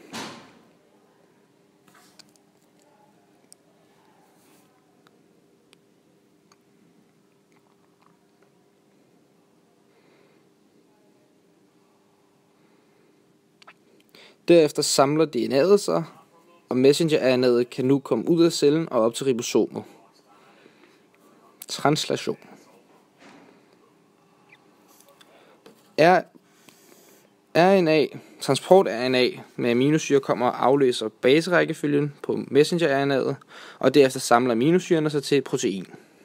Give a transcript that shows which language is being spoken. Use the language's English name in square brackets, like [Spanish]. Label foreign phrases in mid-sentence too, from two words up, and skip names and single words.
[Danish] Derefter samler DNA'et sig, og messenger-RNA'et kan nu komme ud af cellen og op til ribosomet. Translation. Transport-RNA med aminosyre kommer og aflæser baserækkefølgen på messenger-RNA'et, og derefter samler aminosyrerne sig til et protein.